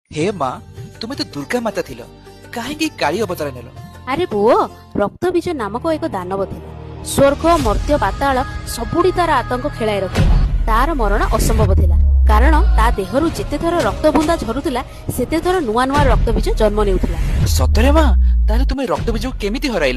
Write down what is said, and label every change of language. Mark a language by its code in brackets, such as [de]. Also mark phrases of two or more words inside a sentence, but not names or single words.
[or] ହେ ମାଁ ତୁମେ ତ ଦୁର୍ଗା ମାତା ଥିଲ କାହିଁକି କାଳୀ ଅବତାର ନେଲ। ଆରେ ପୁଅ, ରକ୍ତବୀଜ ନାମକ ଏକ ଦାନବ ଥିଲା। ସ୍ୱର୍ଗ ମର୍ତ୍ତ୍ୟ ପାତାଳ ସବୁଠି ତାର ଆତଙ୍କ ଖେଳାଇ ରଖିଥିଲା। ତାର ମରଣ ଅସମ୍ଭବ ଥିଲା, କାରଣ ତା ଦେହରୁ ଯେତେ ଥର ରକ୍ତ ବୁନ୍ଦା ଝରୁଥିଲା ସେତେ ଥର ନୂଆ ନୂଆ ରକ୍ତବୀଜ ଜନ୍ମ ନେଉଥିଲା। ସତରେ ମାँ ତାହେଲେ ତୁମେ ରକ୍ତ ବୀଜକୁ କେମିତି ହରାଇଲ?